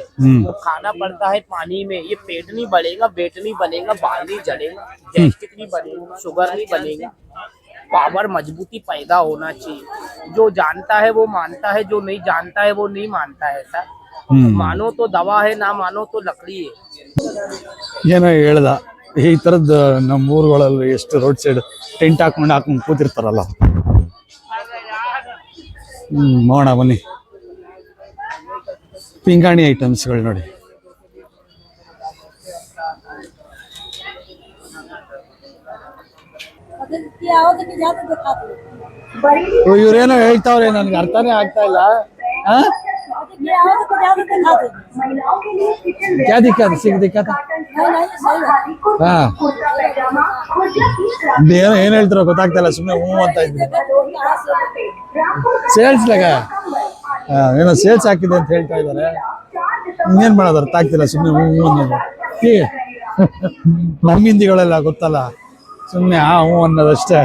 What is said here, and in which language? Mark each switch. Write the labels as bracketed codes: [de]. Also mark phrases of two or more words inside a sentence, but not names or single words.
[hi] तो खाना पड़ता है पानी में। ये पेट नहीं बढ़ेगा, वेट नहीं बनेगा, बाल नहीं झड़ेगा, गैस्ट्रिक नहीं बनेगा, शुगर नहीं बनेगा। पावर मजबूती पैदा होना चाहिए। जो जानता है वो मानता है, जो नहीं जानता है वो नहीं मानता है। ऐसा मानो तो दवा है, ना मानो तो लकड़ी है। [kn] ಏನೋ ಹೇಳ್ದ ಈ ಥರದ್ದು ನಮ್ಮ ಊರುಗಳಲ್ಲಿ ಎಷ್ಟು [en] road side tent [kn] ಹಾಕೊಂಡು ಕೂತಿರ್ತಾರಲ್ಲ. ಮಾಡೋಣ ಬನ್ನಿ. ಪಿಂಗಾಣಿ ಐಟಮ್ಸ್ಗಳು ನೋಡಿ. ಇವ್ರೇನೋ ಹೇಳ್ತಾವ್ರೆ, ನನ್ಗೆ ಅರ್ಥನೇ ಆಗ್ತಾ ಇಲ್ಲ. [hi] क्या दिक्कत सीख दिक्कत [kn] ಹಾ ಏನ್ ಹೇಳ್ತಾರೋ ಗೊತ್ತಾಗ್ತಾ ಸುಮ್ಮನೆ ಹ್ಞೂ ಅಂತ ಇದ್ವಿ. ಸೇಲ್ಸ್ ಲಾಗ ಏನೋ ಸೇಲ್ಸ್ ಹಾಕಿದೆ ಅಂತ ಹೇಳ್ತಾ ಇದಾರೆ. ಇನ್ನೇನ್ ಮಾಡೋದು ಅರ್ಥ ಆಗ್ತಿಲ್ಲ, ಸುಮ್ಮನೆ ಹ್ಞೂ ಅನ್ನೋದು. ಹೀಗೆ ನಮ್ಮ ಹಿಂದಿಗಳೆಲ್ಲ ಗೊತ್ತಲ್ಲ, ಸುಮ್ಮನೆ ಹ್ಞೂ ಅನ್ನೋದಷ್ಟೇ.